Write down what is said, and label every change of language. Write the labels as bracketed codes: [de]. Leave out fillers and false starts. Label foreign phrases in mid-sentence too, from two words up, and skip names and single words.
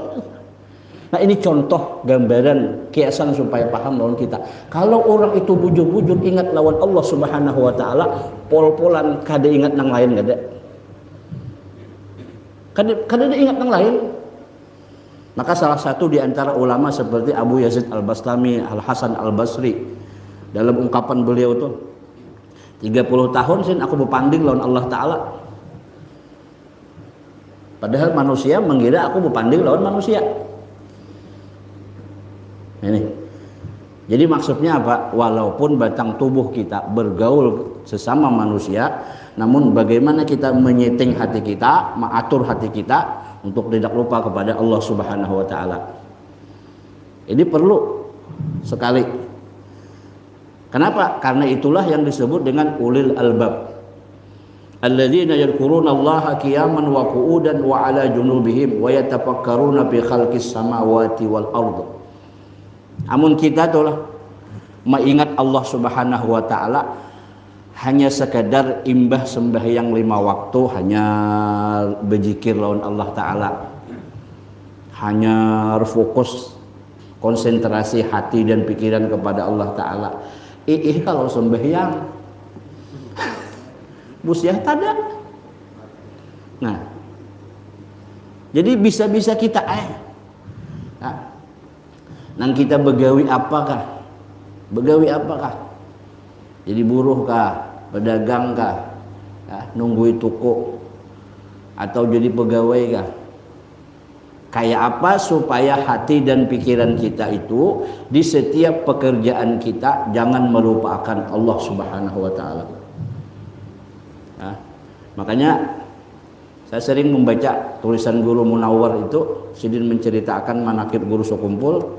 [bjn] Nah ini contoh gambaran kiasan supaya paham lawan kita. Kalau orang itu bujur-bujur ingat lawan Allah [ar] Subhanahu wa taala, [bjn] pol-polan kada ingat nang lain kada. Kada ingat nang lain. Maka salah satu di antara ulama seperti Abu Yazid Al-Bastami, Al-Hasan Al-Basri dalam ungkapan beliau tuh 30 tahun sin aku berpanding lawan Allah taala. Padahal manusia mengira aku berpanding lawan manusia. [id] Ini. Jadi maksudnya apa? Walaupun batang tubuh kita bergaul sesama manusia, namun bagaimana kita menyeting hati kita, mengatur hati kita untuk tidak lupa kepada Allah [ar] Subhanahu wa taala. [id] Ini perlu sekali. Kenapa? Karena itulah yang disebut dengan [ar] ulil albab. الذين يذكرون الله قياما وقعودا وعلى جنوبهم ويتفكرون في خلق السماوات والأرض. [bjn] Amun kita tuh lah mengingat Allah [ar] Subhanahu wa taala [bjn] hanya sekadar imbah sembahyang 5 waktu, hanya berzikir lawan Allah taala, hanya fokus konsentrasi hati dan pikiran kepada Allah taala. Kalau sembahyang busyah tada. Nah, jadi bisa-bisa kita nang kita begawi apakah? Begawi apakah? Jadi buruh kah? Pedagang kah? Ya, nunggui toko atau jadi pegawai kah? [id] Kayak apa supaya hati dan pikiran kita itu di setiap pekerjaan kita jangan melupakan Allah [ar] Subhanahu wa taala. [id] Ya, makanya saya sering membaca tulisan Guru Munawwar itu, Sidin menceritakan manaqib guru sekumpul.